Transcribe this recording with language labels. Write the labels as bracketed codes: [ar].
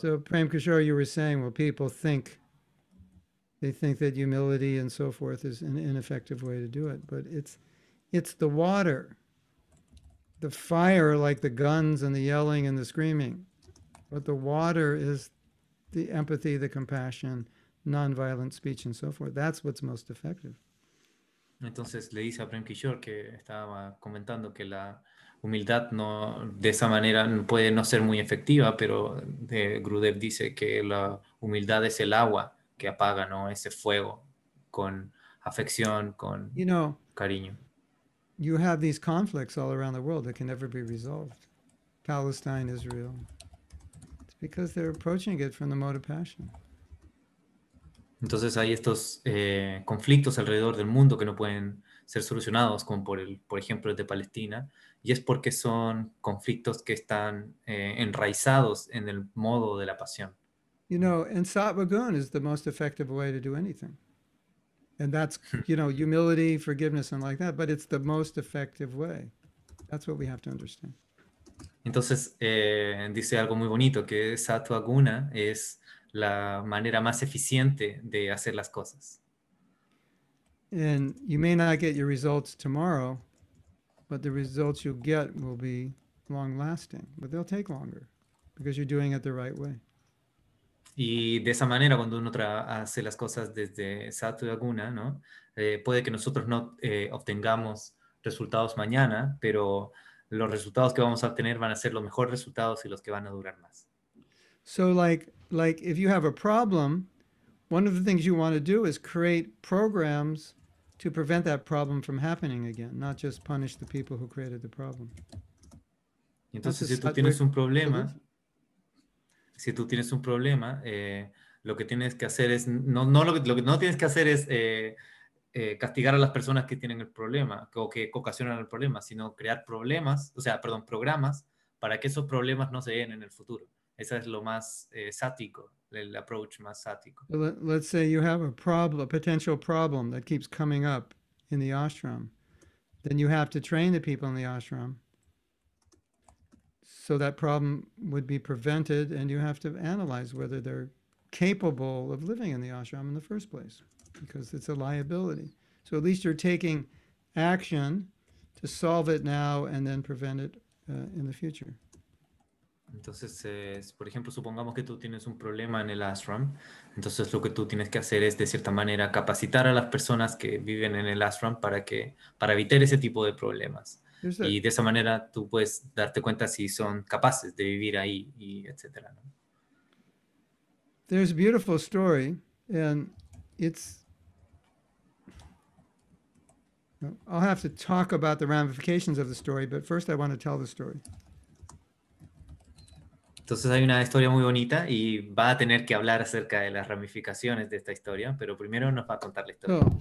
[en] So Prem Kishore, you were saying, well, people think that humility and so forth is an ineffective way to do it, but it's the water, the fire, like the guns and the yelling and the screaming, but the water is the empathy, the compassion, nonviolent speech and so forth. That's what's most effective. [es] Entonces le dice a Prem Kishore, que estaba comentando que la humildad de esa manera puede no ser muy efectiva, pero Gurudev dice que la humildad es el agua que apaga, ¿no?, ese fuego con afección, con cariño. [en] You have these conflicts all around the world that can never be resolved. Palestine, Israel. It's because they're approaching it from the mode of passion. [es] Entonces hay estos conflictos alrededor del mundo que no pueden ser solucionados, como por ejemplo el de Palestina, y es porque son conflictos que están enraizados en el modo de la pasión. [en] And sattva gun is the most effective way to do anything. And that's, humility, forgiveness, and like that, but it's the most effective way. That's what we have to understand. [es] Entonces dice algo muy bonito, que sattva guna es la manera más eficiente de hacer las cosas. [en] And you may not get your results tomorrow, but the results you'll get will be long lasting, but they'll take longer because you're doing it the right way. [es] Y de esa manera, cuando uno hace las cosas desde Sattva Guna, ¿no? Puede que nosotros no obtengamos resultados mañana, pero los resultados que vamos a obtener van a ser los mejores resultados y los que van a durar más. [en] So like if you have a problem, one of the things you want to do is create programs to prevent that problem from happening again, not just punish the people who created the problem. [es] Y entonces, [en] That's a [es] si tú tienes un [en] Sattvic [es] problema, [en] solution. [es] si tú tienes un problema, lo que tienes que hacer es, lo que no tienes que hacer es castigar a las personas que tienen el problema o que ocasionan el problema, sino crear problemas, o sea, perdón, programas para que esos problemas no se den en el futuro. Ese es lo más sático, el approach más sático. [en] So let's say you have a problem, a potential problem that keeps coming up in the ashram. Then you have to train the people in the ashram so that problem would be prevented, and you have to analyze whether they're capable of living in the ashram in the first place, because it's a liability. So at least you're taking action to solve it now and then prevent it in the future. [es] Entonces, por ejemplo, supongamos que tú tienes un problema en el ashram, entonces lo que tú tienes que hacer es, de cierta manera, capacitar a las personas que viven en el ashram para evitar ese tipo de problemas. [en] There's a, [es] Y de esa manera tú puedes darte cuenta si son capaces de vivir ahí, y etcétera, ¿no? [en] there's a beautiful story, and it's, I'll have to talk about the ramifications of the story, but first I want to tell the story. [es] Entonces hay una historia muy bonita y va a tener que hablar acerca de las ramificaciones de esta historia, pero primero nos va a contar la historia.